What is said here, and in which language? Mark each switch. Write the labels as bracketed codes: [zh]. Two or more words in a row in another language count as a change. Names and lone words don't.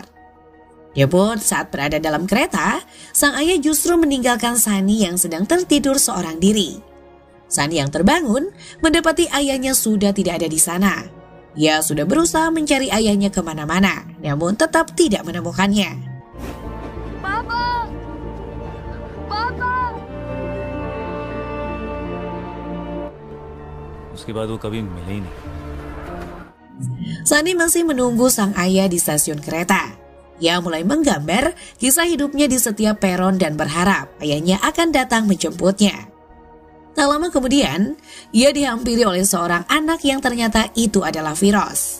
[id] Dia pun saat berada dalam kereta, sang ayah justru meninggalkan Sani yang sedang tertidur seorang diri. Sani yang terbangun mendapati ayahnya sudah tidak ada di sana. Ia sudah berusaha mencari ayahnya kemana-mana, namun tetap tidak menemukannya. [hi] Papa! Papa! उसके बाद वो कभी मिले ही नहीं. [id] Sani masih menunggu sang ayah di stasiun kereta. Ia mulai menggambar kisah hidupnya di setiap peron dan berharap ayahnya akan datang menjemputnya. Tak lama kemudian, ia dihampiri oleh seorang anak yang ternyata itu adalah Firoz.